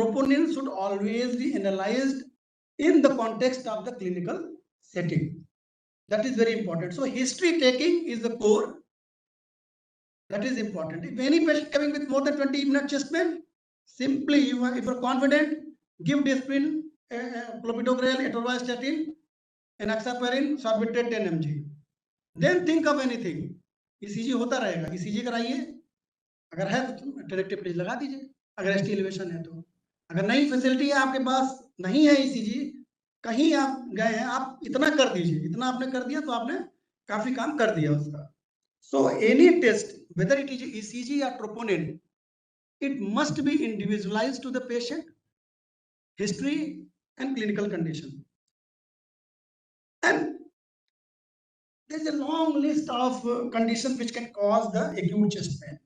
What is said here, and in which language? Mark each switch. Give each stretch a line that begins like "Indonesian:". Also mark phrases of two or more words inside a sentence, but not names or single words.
English: Troponin should always be analyzed in the context of the clinical setting. That is very important. So history taking is the core. That is important. If any patient coming with more than 20-minute chest pain, simply if you are confident, give Disprin, clopidogrel, atorvastatin, enoxaparin, sorbitrate 10 mg. Then think of anything.
Hindi: ECG होता रहेगा, ECG कराइए. अगर है तो
English: directive please
Hindi: लगा दीजिए. अगर
English: ST elevation
Hindi: है तो. अगर नहीं फैसिलिटी है आपके पास, नहीं है ECG, कहीं आप गए हैं, आप इतना कर दीजिए. इतना आपने कर दिया तो आपने काफी काम कर दिया उसका.
English: So any test, whether it is ECG or troponin, it must be individualized to the patient, history and clinical condition. And there is a long list of conditions which can cause the acute chest pain.